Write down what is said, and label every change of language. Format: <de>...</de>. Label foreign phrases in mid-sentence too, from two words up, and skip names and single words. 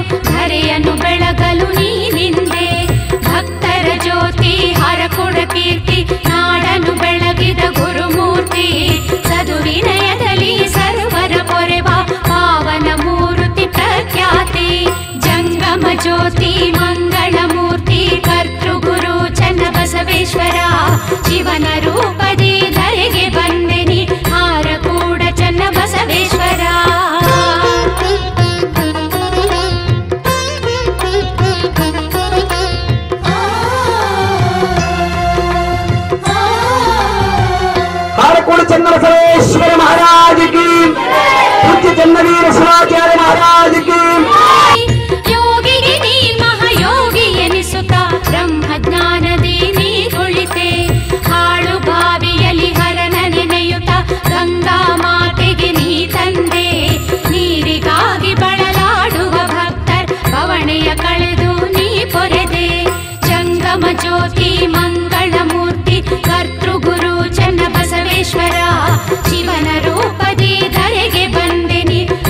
<kn>ಧರೆಯನ್ನು ಬೆಳಗಲು ನೀ ನಿಂದೆ ಭಕ್ತರ ಜ್ಯೋತಿ ಹರಕುಡ ಕೀರ್ತಿ ನಾಡನ್ನು ಬೆಳಗಿದ ಗುರುಮೂರ್ತಿ ಸದುವಿನಯದಲ್ಲಿ ಸರ್ವರ ಪೊರೆವ ಪಾವನ ಮೂರ್ತಿ ಪ್ರಖ್ಯಾತಿ ಜಂಗಮ ಜ್ಯೋತಿ ಮಂಗಳ ಮೂರ್ತಿ ಕರ್ತೃ ಗುರು ಚನ್ನ ಬಸವೇಶ್ವರ ಶಿವನ ರೂಪದಿ ಧರೆಗೆ ಬಂದೆನಿ ಹಾರ ಕೂಡ ಚನ್ನ ಬಸವೇಶ್ವರ</kn> <hi>हारकोड चन्नबसवेश्वर महाराज की, पूज्य चन्नवीर शिवाचार्य महाराज की।</hi> <kn>ಯೋಗಿಗೆ ನೀ ಮಹಾಯೋಗಿ ಎನಿಸುತ್ತ ಬ್ರಹ್ಮಜ್ಞಾನದಿ ನೀ ಕುಳಿತೆ ಹಾಳು ಬಾವಿಯಲ್ಲಿ ಹರನ ನೆನೆಯುತ್ತ ಗಂಗಾ ಮಾತೆಗೆ ನೀ ತಂದೆ ನೀರಿಗಾಗಿ ಬಳಲಾಡುವ ಭಕ್ತರ್ ಬವಣೆಯ ಕಳೆದು ನೀ ಪೊರೆದೆ ಜಂಗಮ ಜ್ಯೋತಿ ಮಂಗಳ ಮೂರ್ತಿ ಕರ್ತೃ ಗುರು ಚನ್ನ ಬಸವೇಶ್ವರ ಶಿವನ ರೂಪದಿ ಧರೆಗೆ ಬಂದೆನಿ</kn>